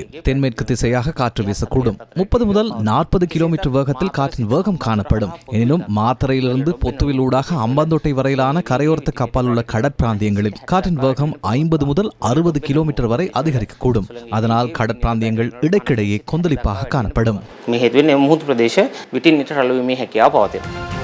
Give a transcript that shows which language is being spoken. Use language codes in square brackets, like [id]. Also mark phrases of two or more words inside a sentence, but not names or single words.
[ta] தென்மேற்கு திசையாக காற்று வீசக்கூடும். 30 முதல் 40 கிலோமீட்டர் வேகத்தில் காற்றின் வேகம் காணப்படும். எனினும் மாத்தறையிலிருந்து பொத்துவில் ஊடாக அம்பாந்தோட்டை வரையிலான கரையோரத்துக்கு அப்பால் உள்ள கடற்பிராந்தியங்களில் காற்றின் வேகம் 50 முதல் 60 கிலோமீட்டர் வரை அதிகரிக்கக்கூடும். அதனால் கடற்பிராந்தியங்கள் இடைக்கிடையே கொந்தளிப்பாக காணப்படும். [si] මේ හේතුවෙන් මුහුදු ප්‍රදේශ විටින් විට රළු වීමේ හැකියාව පවතිනවා.